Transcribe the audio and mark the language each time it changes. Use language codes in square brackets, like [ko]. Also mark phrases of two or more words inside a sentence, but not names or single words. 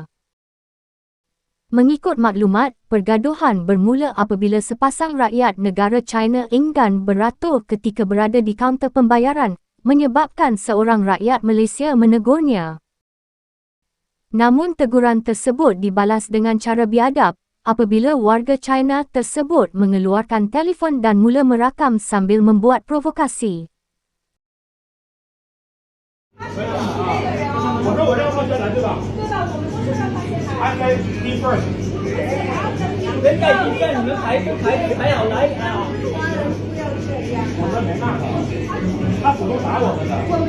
[ms] Mengikut maklumat, pergaduhan bermula apabila sepasang rakyat negara China enggan beratur ketika berada di kaunter pembayaran, menyebabkan seorang rakyat Malaysia menegurnya. Namun teguran tersebut dibalas dengan cara biadab, apabila warga China tersebut mengeluarkan telefon dan mula merakam sambil membuat provokasi. [zh] 我说我这样放下来对吧？安排第一份。人家已经你们排好来啊！我说没那个，他主动打我们的。